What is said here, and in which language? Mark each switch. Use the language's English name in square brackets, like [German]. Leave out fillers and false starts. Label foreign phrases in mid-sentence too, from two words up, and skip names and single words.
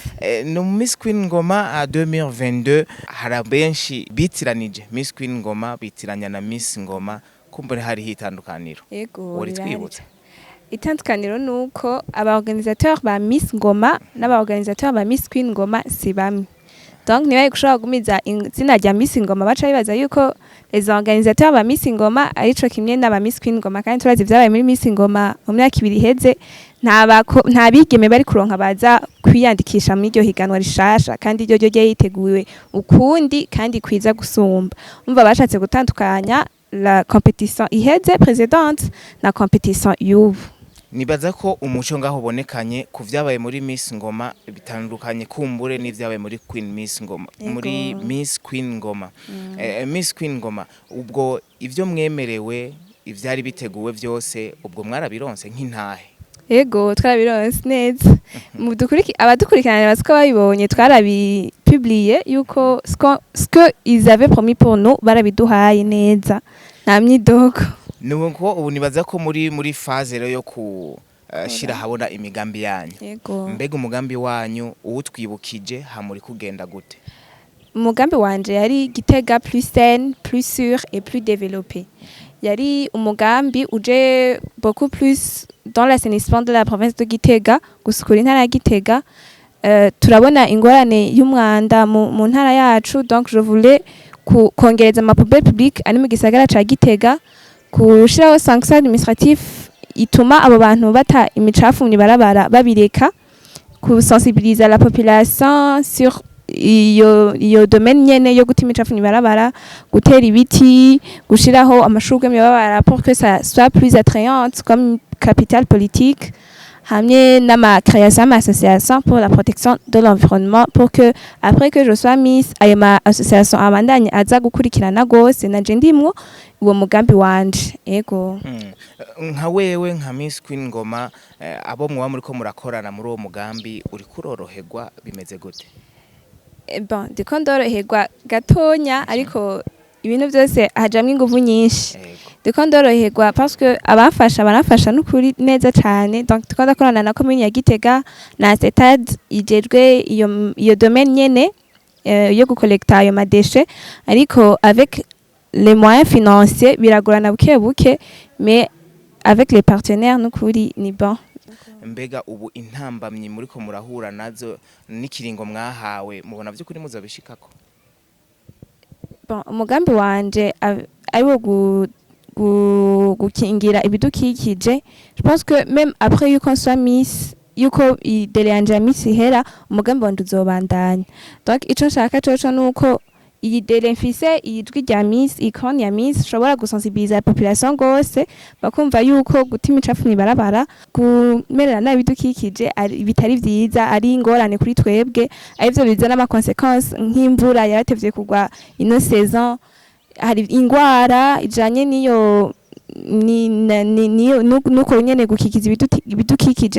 [Rundi] No Miss Queen NGOMA 2022 harabenshi bitiranije Miss Queen NGOMA bitiranya na Miss NGOMA kumbure hari hitandukaniro. Yego. Uri twibutse. Itandukaniro nuko abaorganisateur ba Miss NGOMA n'abaorganisateur ba Miss Queen NGOMA si bamwe. Donc nibaye gushobora gumiza izina rya Miss NGOMA baca bibaza yuko [French] les organisateurs [Rundi] ba Miss NGOMA arico kimwe n'aba Miss Queen NGOMA kandi turazi vyabaye muri Miss NGOMA mu myaka 2 iheze nta bigeme bari kuronka baza kwiyandikisha muri iryo higanwa rishasha kandi iryo ryo yiteguwe ukundi kandi kwiza gusumba. Umva bashatse gutandukanya [French] la compétition [Rundi] iheze précédente na compétition y'ubu. Nibaza ko umuco ngaho bonekanye ku vyabaye muri Miss NGOMA bitandukanye kumbure n'ivyabaye muri Queen Miss NGOMA muri Miss Queen NGOMA. Miss Queen NGOMA ubwo ivyo mwemerewe ivyari biteguwe vyose ubwo mwarabironse nk'intahe. Yego twarabironse neza. Abadukurikirana basiko babibonye twarabipublié yuko [French] ce que ils avaient promis pour nous [Rundi] barabiduhaye neza. Nta myidogo. Nuko ubu nibaza ko muri phase rero yo kushira habona imigambi yanyu. Mbega umugambi wanyu uwutwibukije hamuri kugenda gute? Umugambi wanje yari [French] Gitega plus saine, plus sûre et plus développée. [Rundi] Yari umugambi uje [French] beaucoup plus dans l'assainissement de la province de Gitega, [Rundi] gusukura intara ya Gitega. Turabona ingorane y'umwanda mu ntara yacu, [French] donc je voulais [Rundi] kongereza ama [French] poubelle publique [Rundi] ari mu gisagara ca Gitega. Kushiraho [French] sanction administrative [Rundi] ituma abo bantu bata imicafu mu barabara babireka, kusensibiliser [French] la population [Rundi] sur iyo domaine nyene yo guta imicafu mu barabara, gutera ibiti, gushiraho amashurwe mu barabara [French] pour que ça soit plus attrayante comme capitale politique, [Rundi] hamwe n'ama [French] création d'association pour la protection de l'environnement pour que après que je sois Miss [Rundi] ayo ma association abandanye aza gukurikirana gose na je ndimwo uwo mugambi wanje. Yego. Nka wewe nka Miss Queen NGOMA abo muba muri ko murakorana muri uwo mugambi uri kuroroherwa bimeze gute? Bon, ndiko ndoroherwa gatonya ariko ibintu byose hajamwe ingufu nyinshi. Ndiko ndoroherwa [French] parce que [Rundi] barafasha n'ukuri neza cyane. Donc tukunda korana na commune ya Gitega na Setad ijejwe iyo domaine nyene yo gucollecta ayo madeshe ariko [French] avec les moyens financiers [Rundi] biragorana buke [French] mais avec les partenaires [Rundi] n'ukuri ni bon. Mbega ubu intambamyi muri ko murahura nazo n'ikiringo mwahawe mubona byo kuri muzabishikako? Bon, umugambi wanje ariwo gukingira ibidukikije. [French] Je pense que même après [Rundi] yuko soit Miss yuko idele yanje Miss ihera umugambi wanje uzobandanya. Donc ico nshaka coco nuko iyi dele mfise ijwi rya Miss icon ya Miss shobora gusensibiliser [French] la population [Rundi] gose bakumva yuko guta imicafu mu barabara kumerera nabi bidukikije bitari vyiza ari ingorane kuri twebwe arivyo bizana ama consequences nk'imvura yaratevye kugwa ino saison, hari ingwara ijanye niyo nuko nyene gukikiza ibidukikije.